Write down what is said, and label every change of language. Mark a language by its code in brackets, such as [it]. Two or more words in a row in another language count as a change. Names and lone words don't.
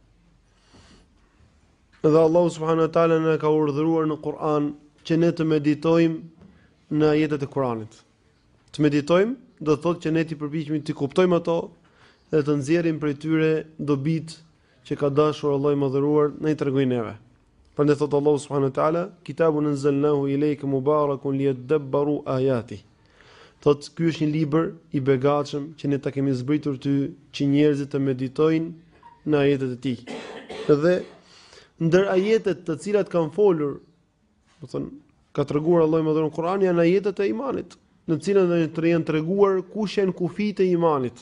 [sq] Dhe Allahu [ar] سبحانه وتعالى [sq] na ka urdhëruar në Kur'an që ne të meditojmë në ajetet e Kur'anit. Të meditojmë do të thotë që ne të përpiqemi të kuptojmë ato dhe të nxjerrim prej tyre dobit që ka dashur Allahu i Madhëruar na i tregojë neve. [ar] Prandaj thotë الله سبحانه وتعالى، كتاب أنزلناه إليك مبارك ليدبروا آياته. [sq] Thotë ky është një libër i begatshëm që ne ta kemi zbritur ty që njerëzit të meditojnë në ajetet e tij. Dhe ndër ajetet të cilat kanë folur, do të thonë, ka treguar Allahu i Madhëruar në Kur'an janë ajetet e imanit, në të cilat janë treguar kush janë kufijtë e imanit.